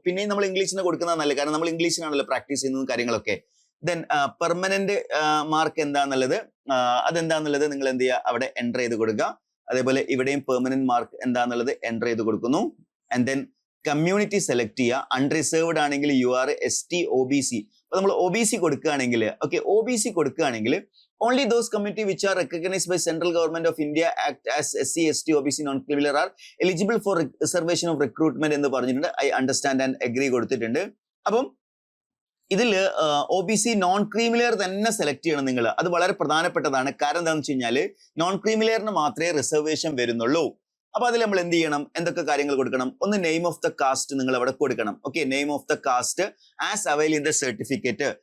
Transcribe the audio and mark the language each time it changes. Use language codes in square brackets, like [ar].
[ml] പിന്നെയും നമ്മൾ ഇംഗ്ലീഷിന് കൊടുക്കുന്നത് നല്ലത്, കാരണം നമ്മൾ ഇംഗ്ലീഷിനാണല്ലോ പ്രാക്ടീസ് ചെയ്യുന്നതും കാര്യങ്ങളൊക്കെ. ദെൻ പെർമനന്റ് മാർക്ക് എന്താന്നുള്ളത്, അതെന്താന്നുള്ളത് നിങ്ങൾ എന്ത് ചെയ്യുക, അവിടെ എൻ്റർ ചെയ്ത് കൊടുക്കുക. അതേപോലെ ഇവിടെയും പെർമനന്റ് മാർക്ക് എന്താന്നുള്ളത് എൻ്റർ ചെയ്ത് കൊടുക്കുന്നു. [en] and then [ml] കമ്മ്യൂണിറ്റി സെലക്ട് ചെയ്യുക. അൺറിസർവ്ഡ് ആണെങ്കിൽ UR ST OBC. അപ്പൊ നമ്മൾ OBC കൊടുക്കുകയാണെങ്കിൽ, [en] okay, OBC കൊടുക്കുകയാണെങ്കിൽ only those community which are recognized by Central Government of India Act as SC, ST, OBC, non-criminal are eligible for reservation of recruitment [ml] എന്ന് പറഞ്ഞിട്ടുണ്ട്. [en] I understand and agree [ml] കൊടുത്തിട്ടുണ്ട്. അപ്പം ഇതിൽ OBC non creamy layer തന്നെ select ചെയ്യണം നിങ്ങൾ. അത് വളരെ പ്രധാനപ്പെട്ടതാണ്. കാരണം എന്താണെന്ന് വെച്ച് കഴിഞ്ഞാൽ നോൺ ക്രീമിലെയറിന് മാത്രമേ റിസർവേഷൻ വരുന്നുള്ളൂ. അപ്പൊ അതിൽ നമ്മൾ എന്ത് ചെയ്യണം, എന്തൊക്കെ കാര്യങ്ങൾ കൊടുക്കണം? ഒന്ന് [en] name of the caste [ml] നിങ്ങൾ അവിടെ കൊടുക്കണം. [en] Okay, name of the caste as avail in the certificate.